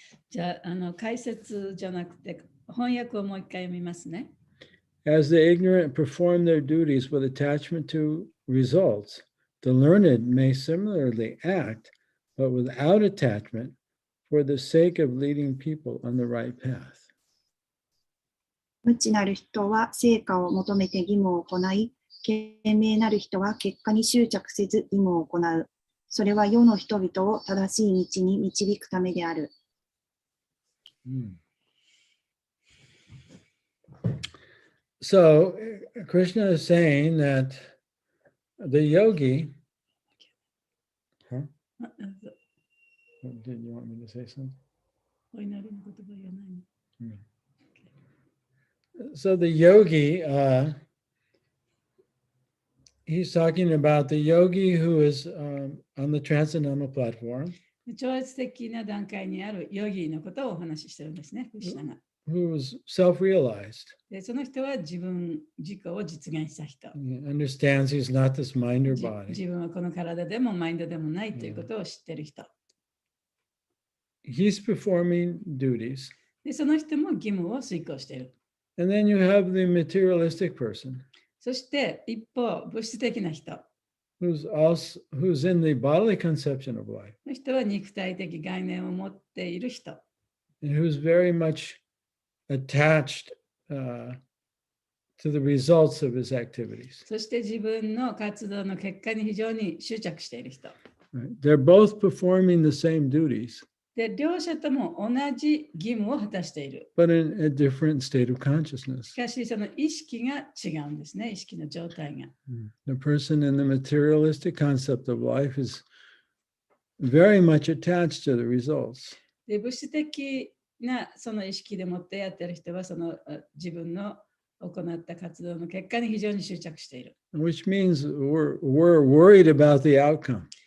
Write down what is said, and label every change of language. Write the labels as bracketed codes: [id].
[ja] じゃあ、解説じゃなくて翻訳をもう一回読みますね。 [en] As the ignorant perform their duties with attachment to results, the learned may similarly act, but without attachment, for the sake of leading people on the right path. [ja] 無知なる人は成果を求めて義務を行い、賢明なる人は結果に執着せず義務を行う。それは世の人々を正しい道に導くためである。 [en] So, Krishna is saying that the yogi, Did you want me to say something? [ja] お祈りの言葉言わないの。 [en] So the yogi, he's talking about the yogi who is on the transcendental platform. [ja] 超越的な段階にあるヨギのことをお話ししてるんですね、クリシュナが。 [en] Who is self-realized. [ja] でその人は自己を実現した人。 [en] He understands he's not this mind or body. [ja] 自分はこの体でもマインドでもないということを知ってる人。 [en] He's performing duties. [ja] でその人も義務を遂行している。 [en] And then you have the materialistic person. [ja] そして一方、物質的な人。 [en] Who's in the bodily conception of life. [ja] の人は肉体的概念を持っている人。 [en] And who's very much attached to the results of his activities. そして自分の活動の結果に非常に執着している人。 Right? They're both performing the same duties. [ja] で両者とも同じ義務を果たしている。 [en] But in a different state of consciousness. [ja] しかしその意識が違うんですね、意識の状態が。 [en] The person in the materialistic concept of life is very much attached to the results. [ja] で物質的なその意識でもってやっている人はその自分の行った活動の結果に非常に執着している。 [en] Which means we're worried about the outcome.